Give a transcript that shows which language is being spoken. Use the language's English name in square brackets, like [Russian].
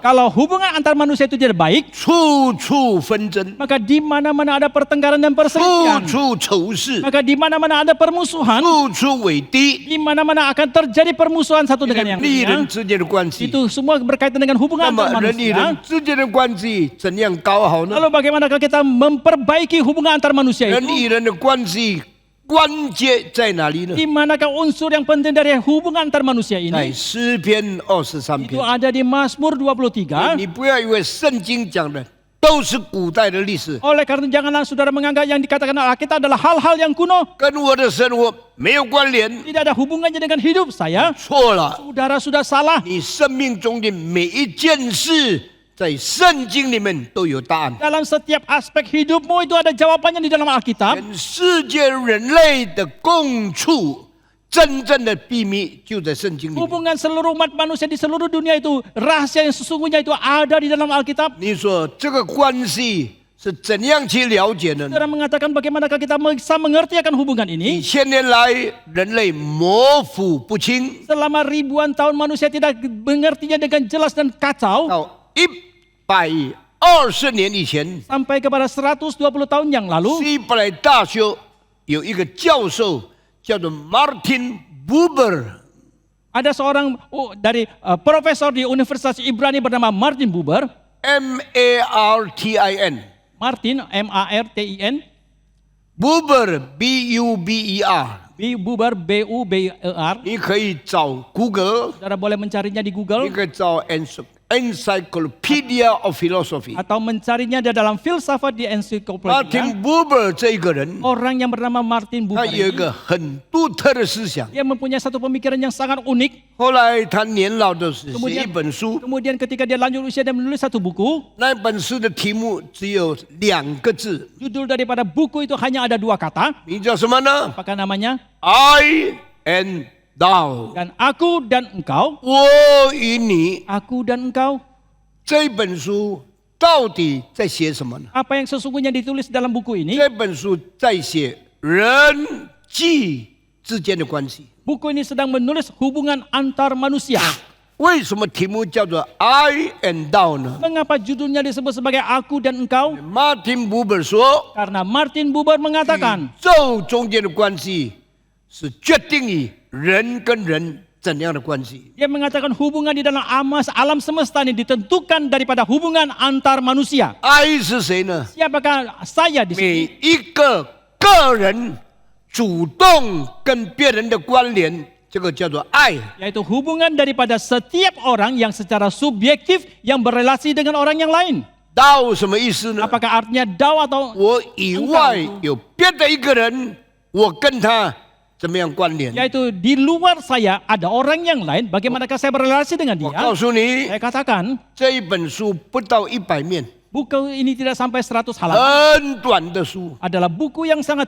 [Indonesian] Kalau hubungan antar manusia itu tidak baik, [Chinese] 处处纷争， [Indonesian] maka di mana-mana ada pertengkaran dan [Chinese] 处 [Indonesian] perselisihan. [Chinese] 处仇视， [Indonesian] Maka di mana-mana ada permusuhan, [Chinese] 处处为敌， [Indonesian] di mana-mana akan terjadi permusuhan satu dengan yang [Chinese] 人与人 [Indonesian] lainnya. [Chinese] 之间的关系。 [Indonesian] Itu semua berkaitan dengan [Chinese] 那 [Indonesian] hubungan [Chinese] 么 [Indonesian] antar [Chinese] 人与人 [Indonesian] manusia. [Chinese] 之间的关系怎样搞好呢？ [Indonesian] Lalu bagaimanakah kita memperbaiki hubungan antar manusia [Chinese] 人 [Indonesian] itu? [Chinese] 与人的关系关键在哪里呢？ [Indonesian] Di manakah unsur yang penting dari hubungan antar manusia [Chinese] 在 [Indonesian] ini? [Chinese] 诗篇23 [Indonesian] Itu ada di Mazmur 23. [Chinese] 你不要以为圣经讲的都是古代的历史， [Indonesian] Oleh karena janganlah saudara menganggap yang dikatakan Alkitab adalah hal-hal yang kuno. [Chinese] 跟我的生活没有关联。 [Indonesian] Tidak ada hubungannya dengan hidup saya. [Chinese] 错了， [Indonesian] Saudara sudah salah. [Chinese] 你生命中的每一件事，在圣经里面都有答案。 [Indonesian] Dalam setiap aspek hidupmu itu ada jawabannya di dalam Alkitab. [Chinese] 全世界人类的共处，真正的秘密就在圣经里面。 [Indonesian] Hubungan seluruh umat manusia di seluruh dunia itu, rahasia yang sesungguhnya itu ada di dalam Alkitab. [Chinese] 你说这个关系是怎样去了解的呢？ [Indonesian] Saudara mengatakan bagaimanakah kita bisa mengerti akan hubungan [Chinese] 几 [Indonesian] ini? [Chinese] 千年来，人类模糊不清， [Indonesian] Selama ribuan tahun manusia tidak mengertinya dengan jelas dan kacau. [Chinese] 到120年以前， [Indonesian] Sampai kepada 120 tahun yang lalu, [Chinese] 希伯来大学有一个教授叫做 Martin Buber， [Indonesian] ada seorang dari profesor di Universitas Ibrani bernama Martin Buber. [Chinese] Martin [Indonesian] Martin, M-A-R-T-I-N. [Chinese] Buber B-U-B-E-R， [Indonesian] Buber, B-U-B-E-R. [Chinese] 你可以找 Google， [Indonesian] Saudara boleh mencarinya di [Chinese] 你 [Indonesian] Google [Chinese] 可以找 [English] Encyclopedia of Philosophy。 [Indonesian] atau mencarinya di dalam filsafat di ensiklopedia. [Chinese] Martin Buber这一个人， [Indonesian] Orang yang bernama Martin [Chinese] 他 [Indonesian] Buber [Chinese] 有一 [Indonesian] ini, [Chinese] 个很独特的思想。 [Indonesian] dia mempunyai satu pemikiran yang sangat unik. [Chinese] 后来他年老的时候写一本书， [Indonesian] Kemudian ketika dia lanjut usia dan menulis satu buku, [Chinese] 那本书的题目只有2个字， [Indonesian] judul daripada buku itu hanya ada 2 kata. [Chinese] 名叫什么呢 [Indonesian] Apakah namanya? [English] ？I and thou， [Indonesian] Dan aku dan engkau, [Chinese] 我与你。 [Indonesian] aku dan engkau. [Chinese] 这本书到底在写什么呢？ [Indonesian] Apa yang sesungguhnya ditulis dalam buku ini? [Chinese] 这本书在写人际之间的关系。 [Indonesian] Buku ini sedang menulis hubungan antar manusia. [Chinese] 为什么题目叫做 [English] I and thou [Chinese] 呢 [Indonesian] Mengapa judulnya disebut sebagai aku dan engkau? [Chinese] ？Martin Buber 说， [Indonesian] Karena Martin Buber mengatakan [Chinese] 宇宙中间的关系是决定于人跟人怎样的关系。 [Indonesian] dia mengatakan hubungan di dalam alam semesta ini ditentukan daripada hubungan antar manusia. [Chinese] I 是谁呢？ [Indonesian] Siapakah saya di [Chinese] 每 [Indonesian] sini? [Chinese] 一个个人主动跟别人的关联，这个叫做爱。 [Indonesian] Yaitu hubungan daripada setiap orang yang secara subjektif yang berelasi dengan orang yang lain. [Chinese] 道什么意思呢？ [Indonesian] Apakah artinya dao atau [Chinese] 我以外有别的一个人，我跟他怎么样关联？ [Indonesian] Yaitu di luar saya ada orang yang lain, bagaimanakah saya berrelasi dengan [Chinese] 我 [Indonesian] dia? [Chinese] 告诉你， [Indonesian] Saya katakan, [Chinese] 这一本书不到100面， [Indonesian] buku ini tidak sampai 100 halaman. [Chinese] 很短的书， [Indonesian] Adalah buku yang sangat